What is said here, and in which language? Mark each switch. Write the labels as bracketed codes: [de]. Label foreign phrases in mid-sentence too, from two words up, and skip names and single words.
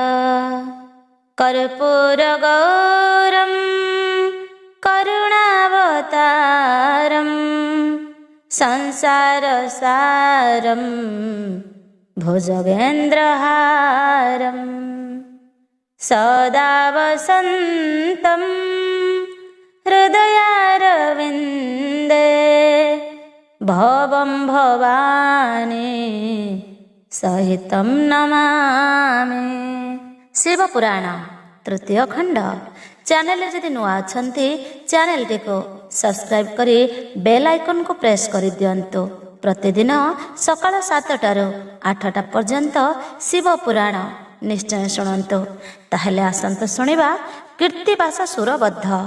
[sa] कर्पूरगौरं करुणावतारं संसारसारं भुजगेन्द्रहारं सदा वसन्तं हृदयारविन्दे भवं भवानी सहितं नमामि। [or] ଶିବପୁରାଣ ତୃତୀୟ ଖଣ୍ଡ। ଚ୍ୟାନେଲ ଯଦି ନୂଆ ଅଛନ୍ତି ଚ୍ୟାନେଲ କୁ ସବସ୍କ୍ରାଇବ କରି ବେଲ ଆଇକନ କୁ ପ୍ରେସ କରି ଦିଅନ୍ତୁ। ପ୍ରତିଦିନ ସକାଳ 7ଟାରୁ 8ଟା ପର୍ଯ୍ୟନ୍ତ ଶିବପୁରାଣ ନିଶ୍ଚୟ ଶୁଣନ୍ତୁ। ତାହାଲେ ଆସନ୍ତୁ ଶୁଣିବା କୀର୍ତ୍ତିବାସ ସୁରବଦ୍ଧ।